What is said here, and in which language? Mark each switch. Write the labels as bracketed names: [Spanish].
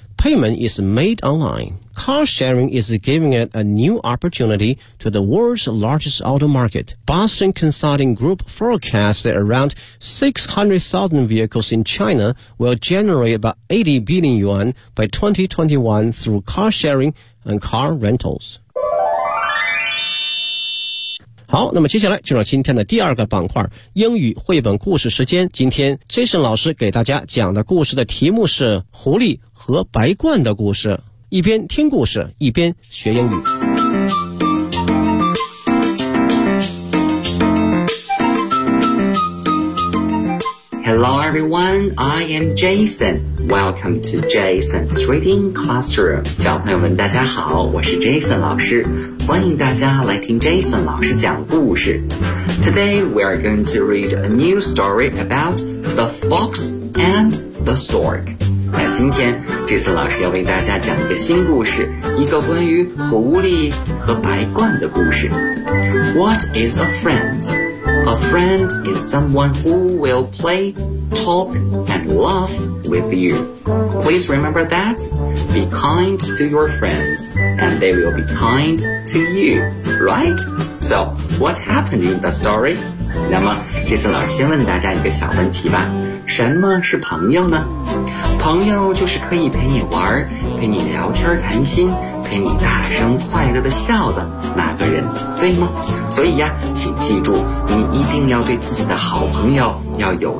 [English] Payment is made online. Car sharing is giving it a new opportunity to the world's largest auto market. Boston Consulting Group forecasts that around 600,000 vehicles in China will generate about 80 billion yuan by 2021 through car sharing and car rentals. [Chinese] 好，那么接下来进入今天的第二个板块，英语绘本故事时间。今天 Jason 老师给大家讲的故事的题目是狐狸和白鹳的故事。一边听故事，一边学英语。 [English] Hello, everyone. I am Jason. Welcome to Jason's Reading Classroom. [Chinese] 小朋友们，大家好，我是 Jason 老师，欢迎大家来听 Jason 老师讲故事。 [English] Today, we are going to read a new story about the fox and the stork. [Chinese] 那今天这次老师要为大家讲一个新故事，一个关于狐狸和白鹳的故事。 [English] What is a friend? A friend is someone who will play, talk, and laugh with you. Please remember that. Be kind to your friends, and they will be kind to you, right? So, what happened in the story? [Chinese] 那么这次老师先问大家一个小问题吧，什么是朋友呢？朋友就是可以陪你玩，陪你聊天谈心，陪你大声快乐的笑的那个人，对吗？所以呀，请记住，你一定要对自己的好朋友要友善。